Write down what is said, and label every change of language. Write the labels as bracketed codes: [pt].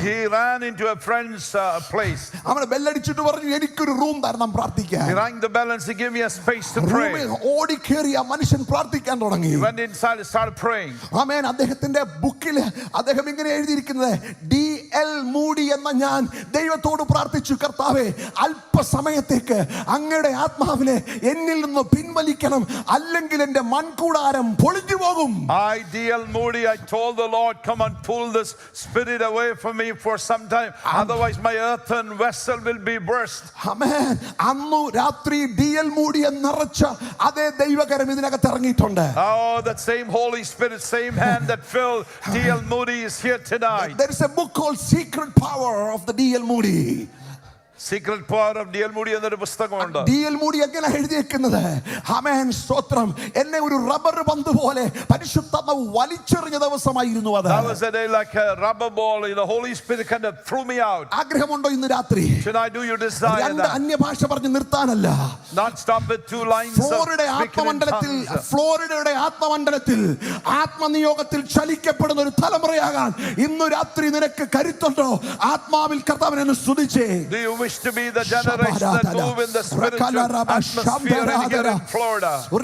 [en] He ran into a friend's place. [ml] അവനെ ബെല്ലടിച്ചിട്ട് പറഞ്ഞു, എനിക്കൊരു റൂം തരണം പ്രാർത്ഥിക്കാൻ. [en] He rang the bell and said, give me a space to pray. [ml] ഓടി കയറി ആ മനുഷ്യൻ പ്രാർത്ഥിക്കാൻ തുടങ്ങി. [en] He went inside and started praying. [ml] ആമേൻ. അദ്ദേഹത്തിന്റെ ബുക്കിൽ അദ്ദേഹം ഇങ്ങനെ എഴുതിയിരിക്കുന്നത്, DL മൂഡി എന്ന ഞാൻ ദൈവത്തോട് പ്രാർത്ഥിച്ചു, കർത്താവേ, അല്പസമയത്തേക്ക് അങ്ങയുടെ ആത്മാവിനെ എന്നിൽ നിന്ന് പിൻവലിക്കണം, അല്ലെങ്കിൽ എന്റെ മൺകൂടാരം പൊളിഞ്ഞു പോകും. [en] DL Moody, I told the Lord, come and pull this spirit away from me for some time, otherwise my earthen vessel will be burst. [ml] ആമേൻ. അന്നു രാത്രി DL മൂഡിയെ നിറച്ച അതേ ദൈവകരം ഇതിനകത്ത് ഇറങ്ങിയിട്ടുണ്ട്. [en] Oh, that same Holy Spirit, same hand that filled DL Moody is here tonight. There is a book called Secret Power of the DL Moody. Secret Power of D.L. [ml] Moody എന്നൊരു പുസ്തകമുണ്ട്. [en] D.L. [ml] Moody എങ്ങനെ എഴുതിയിരിക്കുന്നത്? ആമേൻ, സ്തോത്രം. എന്നെ ഒരു rubber പന്ത് പോലെ പരിശുദ്ധാത്മാവ് വലിച്ചെറിഞ്ഞ ദിവസമായിരുന്നു അത്. [en] That was a day like a rubber ball. The Holy Spirit kind of threw me out. [ml] ആഗ്രഹമുണ്ടോ ഇന്ന് രാത്രി? [en] Should I do you desire [ml] രണ്ട് [en] that? [ml] അന്യഭാഷ പറഞ്ഞ് നിർത്താനല്ല. [en] Not stop with two lines of speaking in tongues. [ml] ഫ്ലോറിഡയുടെ ആത്മമണ്ഡലത്തിൽ ആത്മനിയോഗത്തിൽ ചലിക്കപ്പെടുന്ന ഒരു തലമുറയാകാൻ ഇന്ന് രാത്രി നിനക്ക് കരുത്തുണ്ടോ? ആത്മാവിൽ കർത്താവിനെ സ്തുതിച്ചേ. [en] Do you wish to be the generation that move in the spiritual atmosphere here in Florida?